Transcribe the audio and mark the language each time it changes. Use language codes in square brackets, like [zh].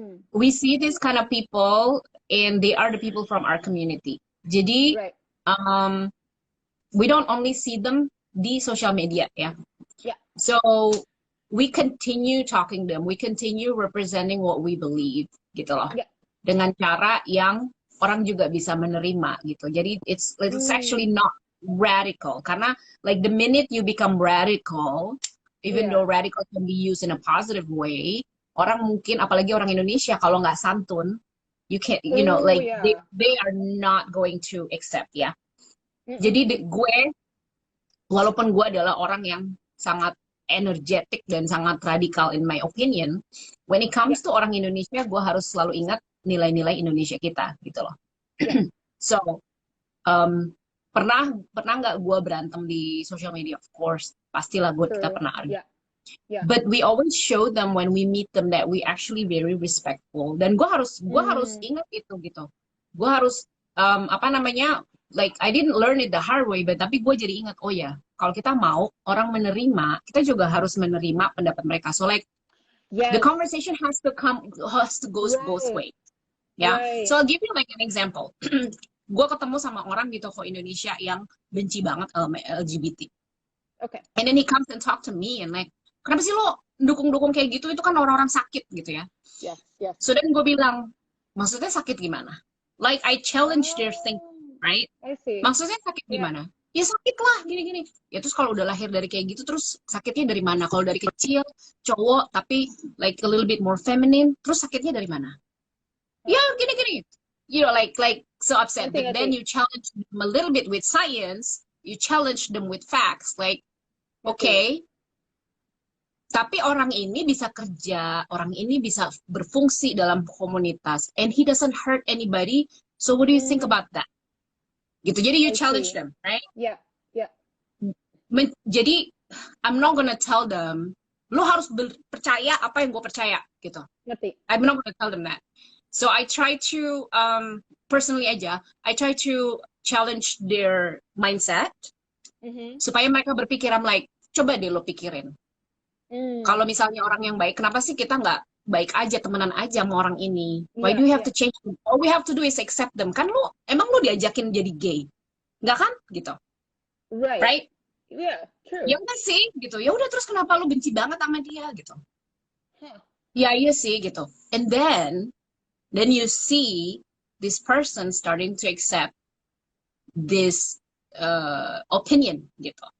[en] We see this kind of people and they are the people from our community. [id] Jadi [en] Right. We don't only see them di social media ya. Yeah. So we continue talking to them, we continue representing what we believe [id] gitu loh. [en] Yeah. [id] Dengan cara yang orang juga bisa menerima gitu. Jadi [en] it's actually not radical [id] karena [en] like the minute you become radical, even though radical can be used in a positive way, [id] orang mungkin apalagi orang Indonesia kalau nggak santun, [en] you can't, you know, like they are not going to accept ya. [id] Jadi gue walaupun gue adalah orang yang sangat energetic dan sangat radikal [en] in my opinion, when it comes to [id] orang Indonesia, gue harus selalu ingat nilai-nilai Indonesia kita gitu loh. So pernah nggak gue berantem di social media? [en] Of course, [id] pastilah kita pernah argue. [en] But we always show them when we meet them that we actually very respectful. [id] Dan gue harus ingat itu gitu. Gue harus apa namanya, [en] like I didn't learn it the hard way, but [id] tapi gue jadi ingat, oh ya, kalau kita mau orang menerima, kita juga harus menerima pendapat mereka. [en] So like the conversation has to go both ways. Yeah. So I'll give you like an example. [id] Gue ketemu sama orang di toko Indonesia yang benci banget sama LGBT. [en] Okay. And then he comes and talk to me and like, [id] kenapa sih lo dukung-dukung kayak gitu? Itu kan orang-orang sakit gitu ya. [en] Yes. So then [id] gue bilang, maksudnya sakit gimana? [en] Like I challenge their thinking, right? I see. [id] Maksudnya sakit gimana? Ya sakit lah, gini-gini. Ya terus kalau udah lahir dari kayak gitu, terus sakitnya dari mana? Kalau dari kecil, cowok, tapi [en] like a little bit more feminine, [id] terus sakitnya dari mana? Ya gini-gini. [en] You know, like so upset. But then you challenge them a little bit with science, you challenge them with facts. Like, okay, [id] tapi orang ini bisa kerja, orang ini bisa berfungsi dalam komunitas, [en] and he doesn't hurt anybody. So what do you think about that? [id] Gitu. Jadi [en] you challenge them, right? Yeah. Jadi I'm not gonna tell them, [id] lo harus percaya apa yang gue percaya, gitu. Ngerti. [en] I'm not gonna tell them that. So I try to personally aja, I try to challenge their mindset [id] supaya mereka berpikir, [en] I'm like, [id] coba deh lo pikirin. Kalau misalnya orang yang baik, kenapa sih kita nggak baik aja, temenan aja sama orang ini? [en] Why do we have to change them? All we have to do is accept them. [id] Kan emang lo diajakin jadi gay? Nggak kan? Gitu. [en] Right? Yeah, true. [id] Ya udah sih, gitu. Ya udah terus kenapa lo benci banget sama dia, gitu? Ya iya sih, gitu. [en] And then you see this person starting to accept this opinion, [id] gitu.